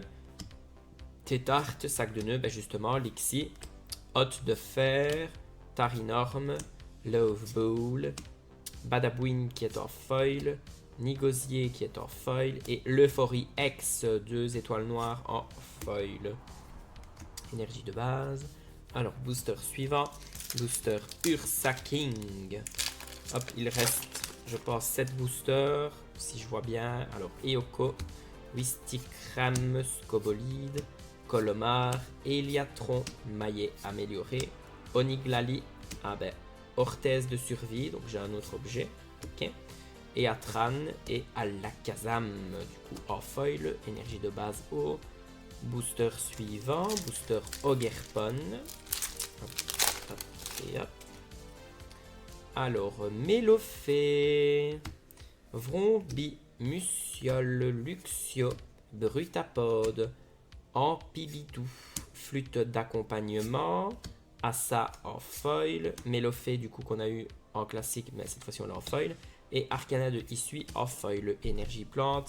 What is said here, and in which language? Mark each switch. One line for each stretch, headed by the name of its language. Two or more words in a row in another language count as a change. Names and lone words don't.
French: Tétarte, Sac de Nœud, justement, Lixie, Hôte de Fer, Tarinorm, Love Bowl, Badabouin qui est en foil, Nigosier qui est en foil et l'Euphorie X, 2 étoiles noires en foil. Énergie de base. Alors, booster suivant, booster Ursaking. Hop, il reste, je pense, 7 boosters, si je vois bien. Alors, Eoko, Wistikram, Scobolide, Colomar, Eliatron, maillet amélioré, Oniglali, Orthèse de survie, donc j'ai un autre objet, ok. Eatran et Alakazam, du coup en foil, énergie de base eau. Booster suivant, booster Ogerpon. Alors, Mélofée, Vrombi, Musiole, Luxio, Brutapode, Ampibidou, Flûte d'accompagnement, Assa en foil, Mélofée du coup qu'on a eu en classique, mais cette fois-ci on l'a en foil, et Arcana de Issui en foil, énergie plante.